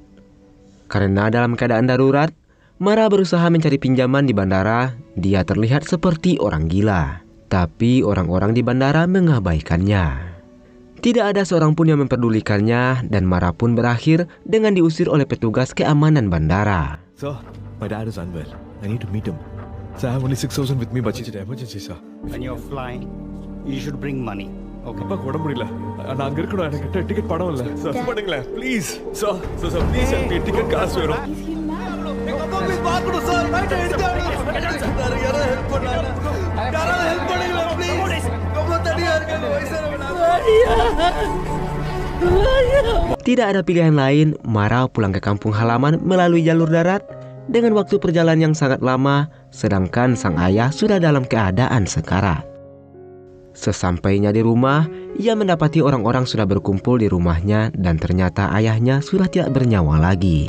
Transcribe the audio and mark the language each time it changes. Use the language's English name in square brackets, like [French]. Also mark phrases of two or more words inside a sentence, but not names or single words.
[Indonesian] Karena dalam keadaan darurat, Mara berusaha mencari pinjaman di bandara. Dia terlihat seperti orang gila, tapi orang-orang di bandara mengabaikannya. Tidak ada seorang pun yang memperdulikannya dan Mara pun berakhir dengan diusir oleh petugas keamanan bandara. [English] Sir, my dad is unwell. I need to meet him. Sir, I have only 6,000 with me, but it's an emergency, sir. When you're flying, you should bring money. Okay. [Tamil] அப்பா உடம்பு முடியல நான் அங்க இருக்கணும் எனக்கு டிக்கெட் பணம் இல்ல சார் பண்ணுங்களேன் [English] please sir sir please [Tamil] எனக்கு டிக்கெட் காசு வேணும் அப்பா ப்ளீஸ் பாக்கணும் [English] sir right [Tamil] எடுத்து சார் யாரோ ஹெல்ப் பண்ணாங்க யாரோ ஹெல்ப் பண்ணுங்க ப்ளீஸ் ரொம்ப தடியா இருக்கு வயசானவனா. [Indonesian] Tidak ada pilihan lain, Mara pulang ke kampung halaman melalui jalur darat dengan waktu perjalanan yang sangat lama, sedangkan sang ayah sudah dalam keadaan sekarat. Sesampainya di rumah, ia mendapati orang-orang sudah berkumpul di rumahnya dan ternyata ayahnya sudah tidak bernyawa lagi.